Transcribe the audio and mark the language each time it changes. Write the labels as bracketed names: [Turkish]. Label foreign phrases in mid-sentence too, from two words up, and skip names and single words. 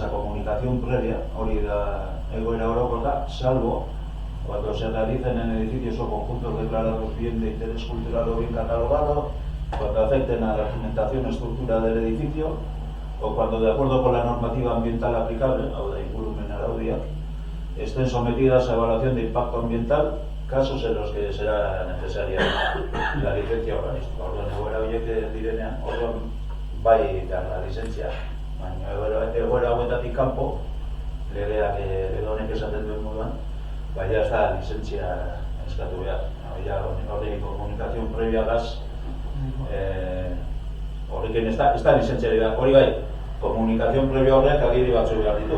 [Spanish] a comunicación previa, [Basque] hori da egoera orokorra, [Spanish] salvo cuando se realicen en edificios o conjuntos declarados bien de interés cultural o bien catalogado, cuando afecten a la cimentación o estructura del edificio, o cuando, de acuerdo con la normativa ambiental aplicable, [Basque] hau da ingurumen araudiak, [Spanish] estén sometidas a evaluación de impacto ambiental, casos en los que será necesaria la licencia urbanística. [Basque] Orduan egoera horiek direnean, orduan bai la licentzia, baina egoera hauetatik kanpo, legeak lege honek esaten duen moduan, bai ez da licentzia eskatu behar. Hori komunikazio previagaz, horrekin ez da licentzia da, hori bai, komunikazio previa horrek agiri batzu behar ditu.